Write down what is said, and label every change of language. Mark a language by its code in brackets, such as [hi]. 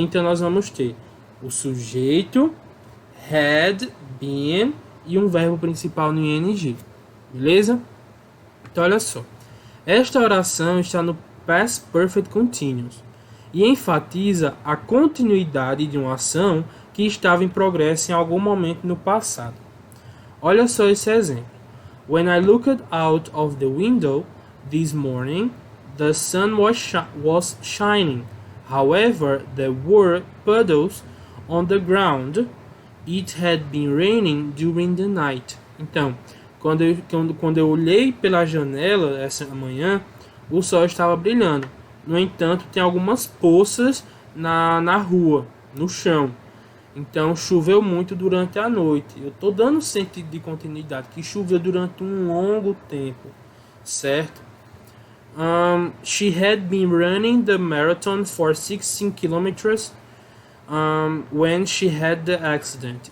[pt] Então nós vamos ter o sujeito, had, been e um verbo principal no ing, beleza? Então olha só, esta oração está no Past Perfect Continuous e enfatiza a continuidade de uma ação que estava em progresso em algum momento no passado. Olha só esse exemplo. [en] When I looked out of the window this morning, the sun was shining. However, there were puddles on the ground. It had been raining during the night. [pt] Então, quando eu olhei pela janela essa manhã, o sol estava brilhando. No entanto, tem algumas poças na rua, no chão. Então choveu muito durante a noite. Eu estou dando sentido de continuidade, que choveu durante um longo tempo, certo? [en] She had been running the marathon for 16 kilometers when she had the accident.